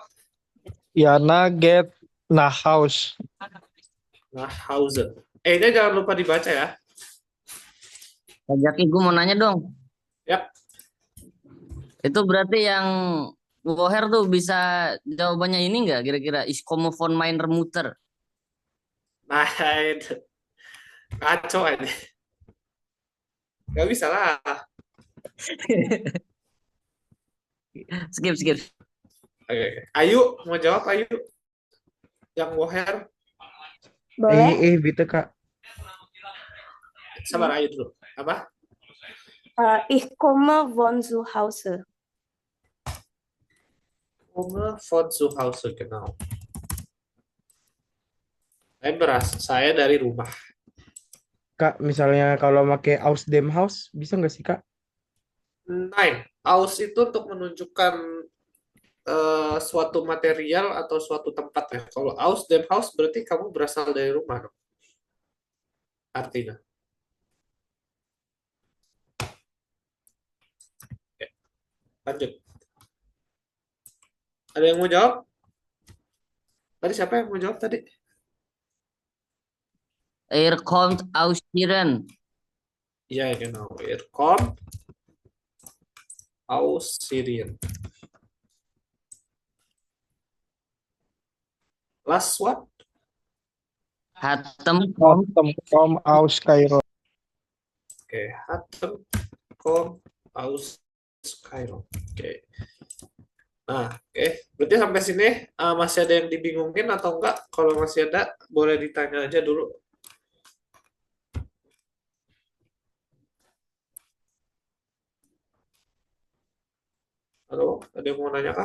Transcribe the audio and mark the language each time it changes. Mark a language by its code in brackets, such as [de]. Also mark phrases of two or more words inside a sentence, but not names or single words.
[de] Yana get nach Haus. [id] Nah, Hauser. Nya jangan lupa dibaca ya. Kak Jaki, gue mau nanya dong. Yap. Itu berarti yang woher tuh bisa jawabannya ini nggak kira-kira? [de] Ich komme von meiner Mutter. [id] Nah, itu. Kacau aja. Gak bisa lah. Skip. Oke. Ayu, mau jawab Ayu? Yang woher? Boleh? Gitu Kak. Sabar Ayu dulu. Apa? [de] Ich komme von zu Hause. Komme von zu Hause, genau. [id] Saya dari rumah. Kak, misalnya kalau pakai [de] aus dem Haus, [id] bisa nggak sih Kak? Nein, aus itu untuk menunjukkan suatu material atau suatu tempat ya. Kalau [de] aus dem Haus [id] berarti kamu berasal dari rumah dong. Artinya. Oke. Lanjut. Ada yang mau jawab? Tadi siapa yang mau jawab tadi? [de] kommt aus Iran. Ja, genau. Kommt aus Syrien. [en] Last one. [de] Hatem kommt aus Kairo. Oke, Hatem kommt aus Kairo. [id] Oke. Nah, oke. Berarti sampai sini masih ada yang dibingungin atau enggak? Kalau masih ada, boleh ditanya aja dulu. Halo, ada yang mau nanya kah?